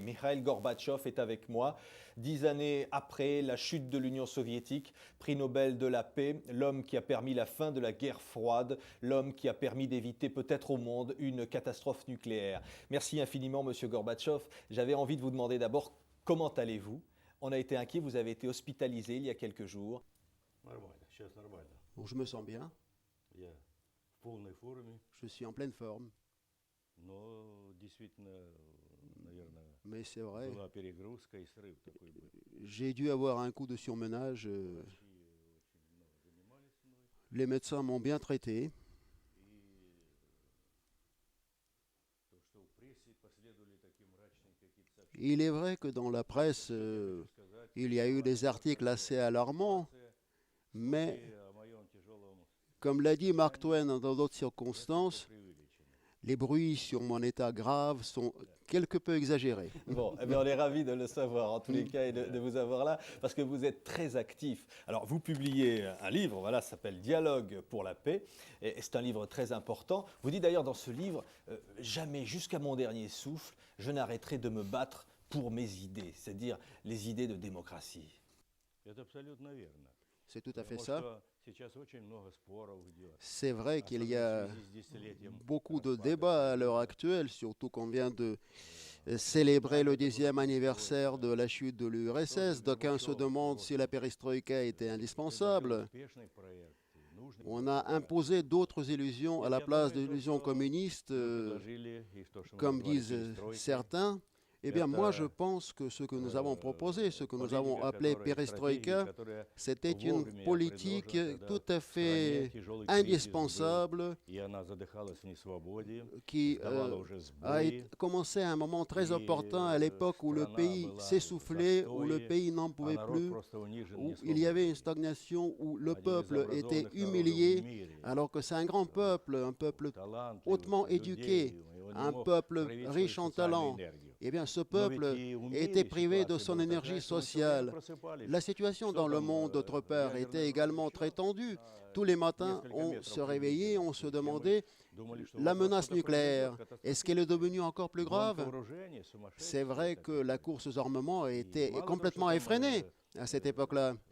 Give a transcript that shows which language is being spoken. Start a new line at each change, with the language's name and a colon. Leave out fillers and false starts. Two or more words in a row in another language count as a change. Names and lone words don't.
French: Mikhail Gorbatchev est avec moi. 10 années après la chute de l'Union soviétique, prix Nobel de la paix, l'homme qui a permis la fin de la guerre froide, l'homme qui a permis d'éviter peut-être au monde une catastrophe nucléaire. Merci infiniment, Monsieur Gorbatchev. J'avais envie de vous demander d'abord comment allez-vous ? On a été inquiet, vous avez été hospitalisé il y a quelques jours. Bon, je me sens bien.
Russian: Я в полной форме,
French: Je suis en pleine forme.
Russian: но действительно, наверное,
French: Mais c'est vrai,
Russian: была перегрузка и срыв такой был.
French: j'ai dû avoir un coup de surmenage.
Russian: Врачи очень много занимались мной,
French: Les médecins m'ont bien traité.
Russian: и то, что в прессе последовали такие мрачные какие-то сообщения.
French: Il est vrai que dans la presse,
Russian: Я хочу сказать,
French: il y a eu des articles assez alarmants,
Russian: ситуация,
French: mais
Russian: и о моем тяжелом
French: comme l'a dit Mark Twain dans d'autres circonstances,
Russian: преувеличено.
French: les bruits sur mon état grave sont quelque peu exagérés. Bon, eh bien, on est ravis de le savoir en tous les cas et de vous avoir là parce que vous êtes très actif. Alors, vous publiez un livre, voilà, ça s'appelle Dialogue pour la paix et c'est un livre très important. Vous dites d'ailleurs dans ce livre, jamais jusqu'à mon dernier souffle, je n'arrêterai de me battre pour mes idées, c'est-à-dire les idées de démocratie.
Russian: Это абсолютно верно.
French: C'est tout à fait
Russian: Потому
French: ça.
Russian: что сейчас очень много споров идет.
French: C'est vrai qu'il y a
Russian: Особенно в связи с десятилетием
French: beaucoup de
Russian: распада
French: débats à l'heure actuelle, surtout qu'on vient de célébrer le 10e anniversaire de la chute de l'URSS. D'aucuns se demandent si la perestroïka était indispensable.
Russian: успешный проект, и нужный
French: On a imposé d'autres illusions à la place de l'illusion communiste,
Russian: предложили, и то, что мы
French: comme
Russian: назвали
French: disent
Russian: перестройкой,
French: certains. Eh bien, moi, je pense que ce que nous avons proposé, ce que nous avons appelé perestroïka, c'était une politique tout à fait indispensable
Russian: и она задыхалась в несвободе,
French: qui
Russian: давала уже
French: a
Russian: сбои,
French: commencé à un moment très opportun à l'époque où le pays s'essoufflait, où le pays n'en
Russian: а
French: pouvait
Russian: народ
French: plus,
Russian: просто унижен,
French: où
Russian: не
French: il y avait une
Russian: свободен.
French: stagnation, où le
Russian: Один из
French: peuple était
Russian: образованных народов в
French: humilié,
Russian: мире,
French: alors que c'est un grand peuple, un peuple
Russian: талантливых
French: hautement
Russian: людей,
French: éduqué,
Russian: и он не
French: un
Russian: мог
French: peuple
Russian: проявить свою
French: riche en
Russian: социальную
French: talent.
Russian: энергию.
French: Eh bien, ce
Russian: Но ведь
French: peuple
Russian: и у
French: était
Russian: мире
French: privé de
Russian: ситуация
French: son
Russian: была
French: énergie
Russian: такая, что мы всё время
French: sociale.
Russian: просыпались.
French: La situation dans le monde, d'autre part, était également très tendue. Tous les matins, on se réveillait, on se demandait la menace nucléaire. Est-ce qu'elle est devenue encore plus grave? C'est vrai que la course aux armements était complètement effrénée à cette époque-là.